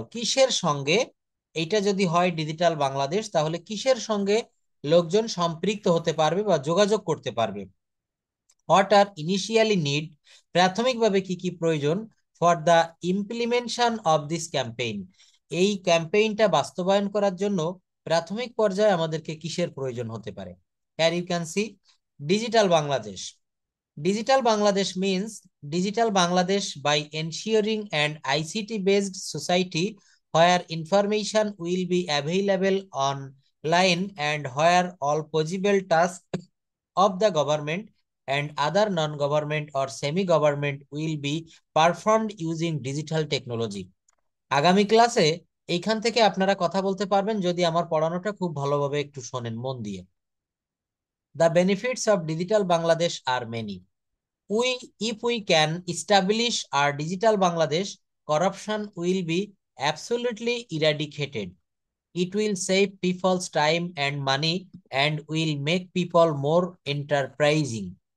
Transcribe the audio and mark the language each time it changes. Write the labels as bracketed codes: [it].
[bn] কিসের সঙ্গে, এইটা যদি হয় ডিজিটাল বাংলাদেশ, তাহলে কিসের সঙ্গে লোকজন সম্পৃক্ত হতে পারবে বা যোগাযোগ করতে পারবে? [en] What are initially need? [bn] প্রাথমিকভাবে কি কি প্রয়োজন [en] For the implementation of this campaign? [bn] এই ক্যাম্পেইনটা বাস্তবায়ন করার জন্য প্রাথমিক পর্যায়ে আমাদেরকে কিসের প্রয়োজন হতে পারে? [en] Here you can see digital Bangladesh. Digital Bangladesh means Digital Bangladesh by ensuring an ICT-based society where information will be available online and where all possible tasks of the government and other non-government or semi-government will be performed using digital technology. [bn] আগামী ক্লাসে এইখান থেকে আপনারা কথা বলতে পারবেন যদি আমার পড়ানোটা খুব ভালোভাবে একটু শোনেন মন দিয়ে। [en] The benefits of Digital Bangladesh are many. If we can establish our digital Bangladesh, corruption will be absolutely eradicated. It will save people's time and money and will make people more enterprising.